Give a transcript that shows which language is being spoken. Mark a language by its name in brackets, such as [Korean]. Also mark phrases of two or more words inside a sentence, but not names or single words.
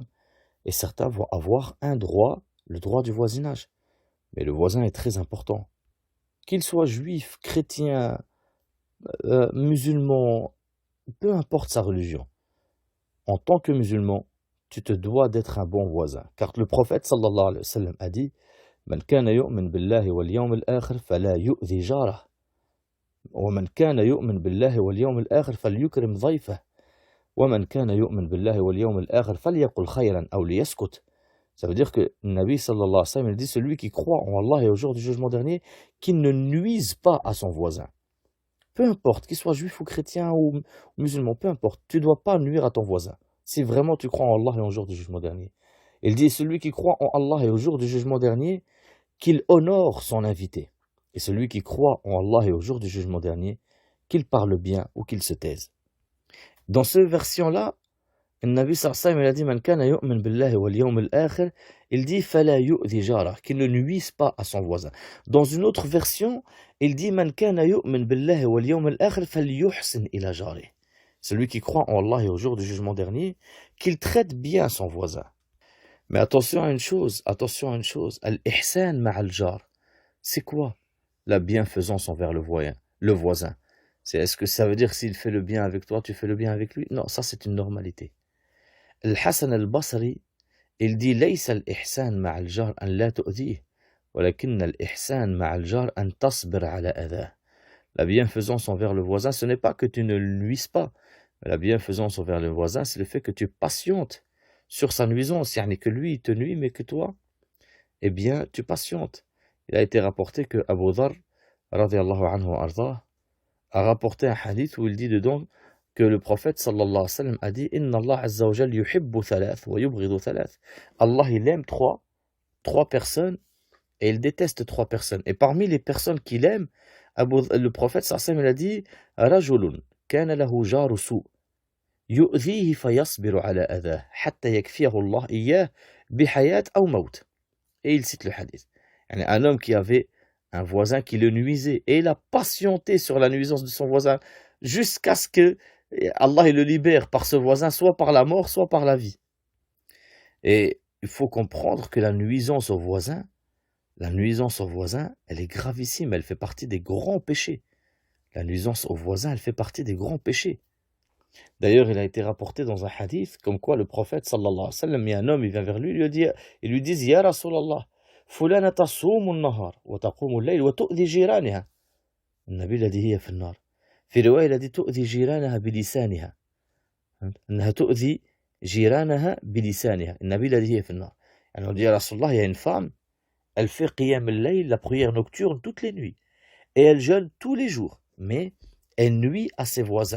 [French] Et certains vont avoir un droit, le droit du voisinage. Mais le voisin est très important. Qu'il soit juif, chrétien, musulman, peu importe sa religion. En tant que musulman, tu te dois d'être un bon voisin. Car le prophète [Arabic] صلى الله عليه وسلم [French] a dit [Arabic] من كان يؤمن بالله واليوم الآخر فلا يؤذ جاره. ومن كان يؤمن بالله واليوم الآخر فليكرم ضيفه. ومن كان يؤمن بالله واليوم الآخر فليقل خيرا أو ليصمت. [French] Ça veut dire que le Nabi [Arabic] صلى الله عليه وسلم [French] il dit celui qui croit en Allah et au jour du jugement dernier, qu'il ne nuise pas à son voisin. Peu importe, qu'il soit juif ou chrétien ou musulman, peu importe, tu ne dois pas nuire à ton voisin. Si vraiment tu crois en Allah et au jour du jugement dernier. Il dit celui qui croit en Allah et au jour du jugement dernier, qu'il honore son invité. Et celui qui croit en Allah et au jour du jugement dernier, qu'il parle bien ou qu'il se taise. Dans cette version-là, le Nabi [Arabic] صلى الله عليه وسلم [French] il a dit [Arabic] من كان يؤمن بالله واليوم الآخر, [French] il dit [Arabic] فلا يؤذ جاره, [French] qu'il ne nuise pas à son voisin. Dans une autre version, il dit [Arabic] من كان يؤمن بالله واليوم الآخر فليحسن إلى جاره. [French] Celui qui croit en Allah et au jour du jugement dernier, qu'il traite bien son voisin. Mais attention à une chose, [Arabic] الإحسان مع الجار. [French] C'est quoi la bienfaisance envers le voisin? Est-ce que ça veut dire s'il fait le bien avec toi, tu fais le bien avec lui? Non, ça c'est une normalité. [Arabic] Al-Hassan al-Basri, [French] il dit [Arabic] ليس الإحسان مع الجار أن لا تؤذيه ولكن الإحسان مع الجار أن تصبر على أذاه. [French] La bienfaisance envers le voisin, ce n'est pas que tu ne nuises pas. La bienfaisance envers le voisin, c'est le fait que tu patientes sur sa nuisance. C'est-à-dire que lui, il te nuit, mais que toi, eh bien, tu patientes. Il a été rapporté que Abu Dharr, [Arabic] رضي الله عنه أرضاه, [French] a rapporté un hadith où il dit dedans que le prophète [Arabic] صلى الله عليه وسلم [French] a dit [Arabic] إن الله عز وجل يحب ثلاثة ويبغض ثلاثة. [French] Allah, il aime trois personnes et il déteste trois personnes. Et parmi les personnes qu'il aime, le prophète [Arabic] صلى الله عليه وسلم [French] a dit [Arabic] رجل كان له جار سوء يؤذيه فيصبر على أذاه حتى يكفيه الله إياه بحياة أو موت. [French] Et il cite le hadith. Un homme qui avait un voisin qui le nuisait et il a patienté sur la nuisance de son voisin jusqu'à ce que Allah le libère par ce voisin, soit par la mort, soit par la vie. Et il faut comprendre que la nuisance au voisin, elle est gravissime, elle fait partie des grands péchés. La nuisance au voisin, elle fait partie des grands péchés. D'ailleurs, il a été rapporté dans un hadith comme quoi le prophète [Arabic] صلى الله عليه وسلم, [French] il y a un homme, il vient vers lui, il lui dit [Arabic] يا رسول الله فلانة تصوم النهار وتقوم الليل وتؤذي جيرانها. [French] Le Nabi l'a dit [Arabic] هي في النار. في رواية التي تؤذي جيرانها بلسانها أنها تؤذي جيرانها بلسانها. النبي الذي هي في النار. [French] On dit à Rasulallah, il y a une femme, elle fait [Arabic] قيام الليل, [French] la prière nocturne, toutes les nuits. Et elle jeûne tous les jours. Mais elle nuit à ses voisins.